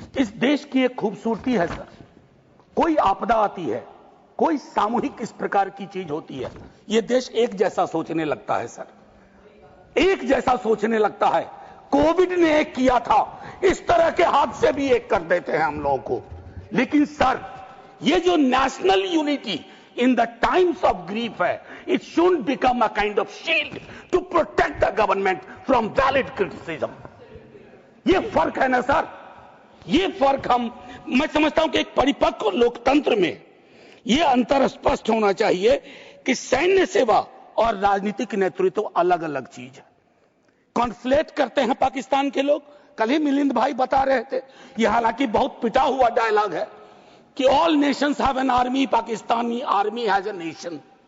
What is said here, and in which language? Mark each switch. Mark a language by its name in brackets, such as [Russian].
[Hindi] इस देश की एक खूबसूरती है सर, कोई आपदा आती है, कोई सामूहिक इस प्रकार की चीज होती है, यह देश एक जैसा सोचने लगता है। सर, एक जैसा सोचने लगता है। कोविड ने एक किया था, इस तरह के हादसे भी एक कर देते हैं हम लोगों को। लेकिन सर, ये जो national unity [English] in the times of grief है, it should become a kind of shield to protect the government from valid criticism. [Hindi] ये फर्क है ना सर, ये फर्क मैं समझता हूं कि एक परिपक्व लोकतंत्र में ये अंतर स्पष्ट होना चाहिए कि सैन्य सेवा और राजनीतिक नेतृत्व अलग अलग चीज है। कॉन्फ्लेट करते हैं पाकिस्तान के लोग। कल ही मिलिंद भाई बता रहे थे, ये हालांकि बहुत पिटा हुआ डायलॉग है कि [English] All nations have an army, Pakistani army has a nation.